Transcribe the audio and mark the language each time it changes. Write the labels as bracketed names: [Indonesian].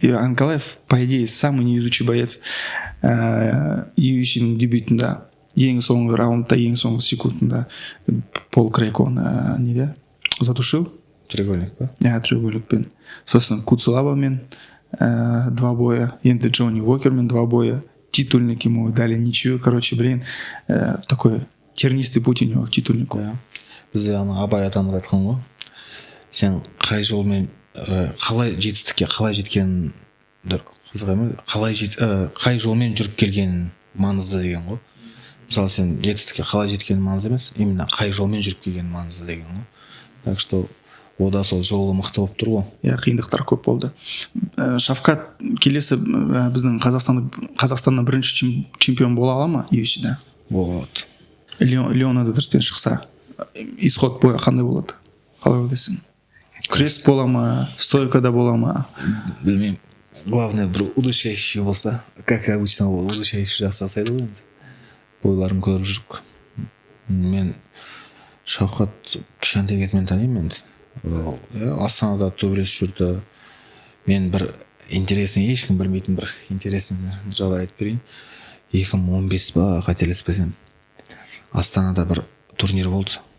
[Russian] Анкалаев, по идее, самый невезучий боец [Kazakh] UFC-ның дебютында. Ең соңғы раундта, ең соңғы секундында Пол Крейг оны неде? [Russian] Задушил. [Kazakh] Треугольник па? Треугольникпен. Сосын Куцелабамен [Russian] 2 боя. [Kazakh] Енді Джонни Уокермен [Russian] 2 боя. Титульник ему дали ничью. Короче, такой тернистый путь у него к титульнику. [Kazakh] Бізде Абай атамыз айтқан ғой. Сен қай жолмен қалай жетістікке қалай жеткенін қызық емес, қай жолмен жүріп келгенін маңызды деген ғой. Мысалы сен жетістікке қалай жеткенің маңызды емес, именно қай жолмен жүріп келгенің маңызды деген ғой. [Russian] Так что [Kazakh] ода сол жолы мықты болып тұр ғой. Қиындықтар көп болды. Шавкат келесі біздің Қазақстаннан бірінші чемпион бола ала ма UFC-да? Болады. Леон Эдвардспен шықса, исход боя қандай болады? Қалай ойлайсың? Күрес бола ма, стойкада бола ма? Білмеймін. Главное бір удушающий болса, [Russian] как обычно [Kazakh] удушающий жақсы жасайды ғой енді. Бойларын көріп жүріп. Мен Шавқат кішкентай кезімнен танимын енді. Астанада төбелесіп жүрді. Мен бір интересный, ешкім білмейтін бір интересный жағдай айтып берейін. 2015 ба қателеспесем Астанада бір турнир болды.